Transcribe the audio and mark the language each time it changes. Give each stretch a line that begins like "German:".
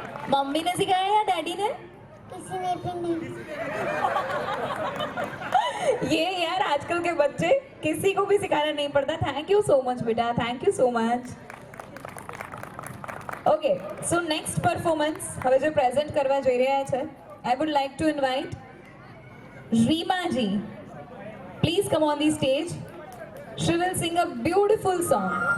Hindi: Mummy ने सिखाया या डैडी ने? किसी ने भी नहीं। ये यार आजकल के बच्चे किसी को भी सिखाना नहीं पड़ता। थैंक यू सो मच बेटा, thank you so much.
English: okay, so next performance
Gujarati: હવે જે પ્રેઝન્ટ કરવા જઈ રહ્યા છે,
English: I would like to invite Reema ji. Please come on the stage. She will sing a beautiful song.